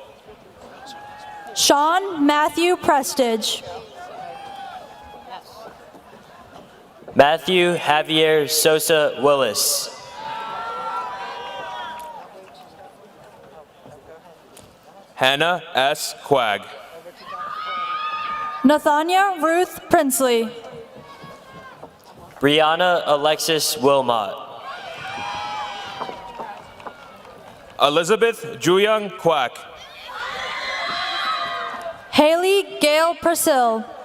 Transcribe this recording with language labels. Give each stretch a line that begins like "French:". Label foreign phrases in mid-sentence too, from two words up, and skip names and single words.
English: Sean Matthew Prestige. Matthew Javier Sosa Willis. Hannah S. Quag. Nathania Ruth Princely. Brianna Alexis Wilmot. Elizabeth Juyang Quack. Haley Gail Purcell.